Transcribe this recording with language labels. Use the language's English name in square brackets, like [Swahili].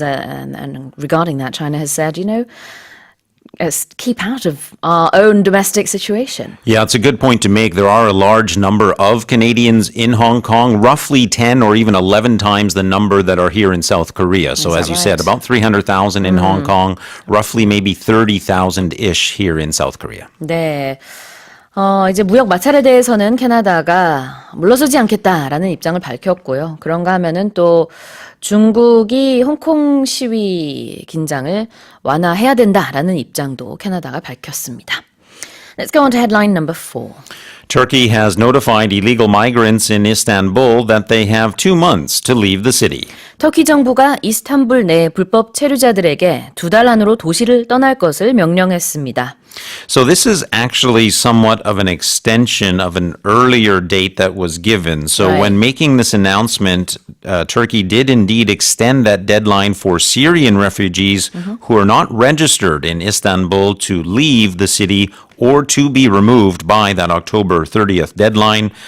[English] And regarding that, China has said, keep out of our own domestic situation. Yeah, it's a good point to make. There are a large number of Canadians in Hong Kong, roughly 10 or even 11 times the number that are here in South Korea. So as you said, about 300,000 in Hong Kong, roughly maybe 30,000-ish here in South Korea. [Korean] 네. 이제 무역 마찰에 대해서는 캐나다가 물러서지 않겠다라는 입장을 밝혔고요. 그런가 하면은 또 중국이 홍콩 시위 긴장을 완화해야 된다라는 입장도 캐나다가 밝혔습니다. [English] Let's go on to headline number 4. Turkey has notified illegal migrants in Istanbul that they have 2 months to leave the city. [Korean] 터키 정부가 이스탄불 내 불법 체류자들에게 2달 안으로 도시를 떠날 것을 명령했습니다. [English] So this is actually somewhat of an extension of an earlier date that was given. So Right. when making this announcement, Turkey did indeed extend that deadline for Syrian refugees who are not registered in Istanbul to leave the city or to be removed by that October 30th deadline.